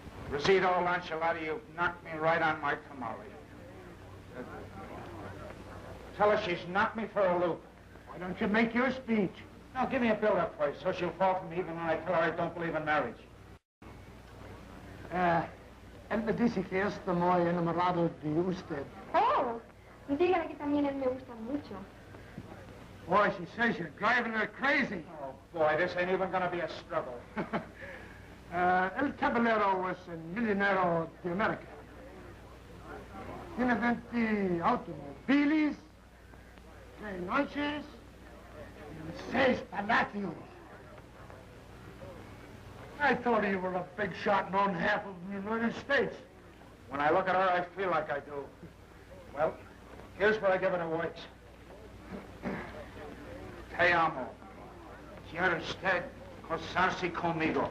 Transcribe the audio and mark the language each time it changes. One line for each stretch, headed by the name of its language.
English: Rosita Lancelati, you knocked me right on my tamale. Tell her she's knocked me for a loop. Why don't you make your speech? Now, give me a build-up first, so she'll fall for me even when I tell her I don't believe in marriage.
Spanish: Él me dice que está muy enamorado de usted. Oh, dígale que también él me gusta mucho.
English: Boy, she says you're driving her crazy. Oh, boy, this ain't even gonna be a struggle. El Caballero was a millionaire de America.
Spanish: Tiene 20 automobiles, 3 noches, y 6 palacios.
English: I thought you were a big shot and owned half of the United States. When I look at her, I feel like I do. Well, here's where I give it a works.
Spanish: Te amo. Quiero usted casarse conmigo.